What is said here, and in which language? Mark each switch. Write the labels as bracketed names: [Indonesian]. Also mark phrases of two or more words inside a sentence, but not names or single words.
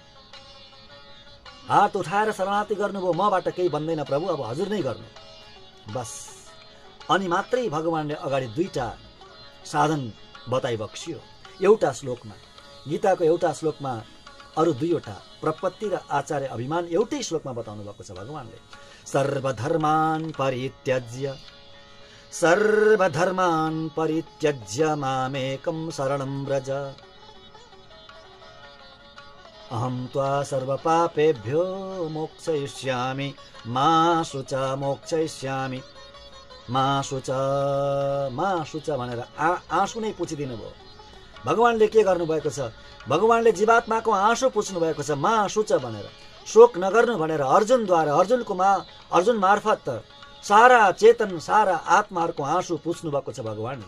[Nepali] हात उठाएर शरणागति गर्नुभयो, मबाट केही बन्दैन प्रभु, अब हजुर नै गर्नु बस। अनि मात्रै भगवानले अगाडि दुईटा साधन बताइबक्सियो एउटा श्लोकमा। गीताको एउटा श्लोकमा अरू दुईवटा प्रपत्ति र आचार्य अभिमान एउटै श्लोकमा बताउनु भएको छ भगवानले। [Sanskrit] सर्वधर्मान् परित्यज्य मामेकं शरणं व्रज अहं त्वा सर्वपापेभ्यो मोक्षयिष्यामि मा शुच [Nepali] भनेर आँसु नै पुछिदिनु भयो। भगवानले के गर्नुभएको छ? भगवानले जीवात्माको आँसु पुछ्नु भएको छ [Sanskrit] मा शुच [Nepali] भनेर, शोक नगर्नु भनेर अर्जुन मार्फत सारा चेतन सारा आत्माहरूको आँसु पुछ्नु भएको छ भगवानले।